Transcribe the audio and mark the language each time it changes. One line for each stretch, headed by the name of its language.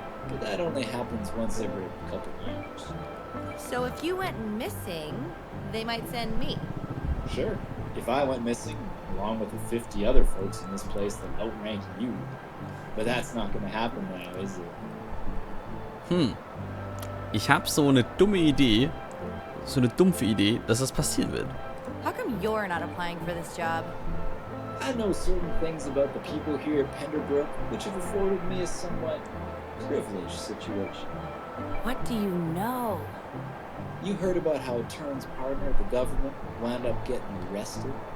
English: But that only happens once every couple years. So if you went missing, they might send me. Sure, if I went missing, along with the 50 other folks in this place that outrank you. But that's not gonna happen now, is it?
German: Ich habe so eine dumme Idee, so eine dumpfe Idee, dass das passieren wird.
English: How come you're not applying for this job? I know certain things about the people here at Penderbrook, which have afforded me a somewhat privileged situation. What do you know? You heard about how Turn's partner at the government wound up getting arrested?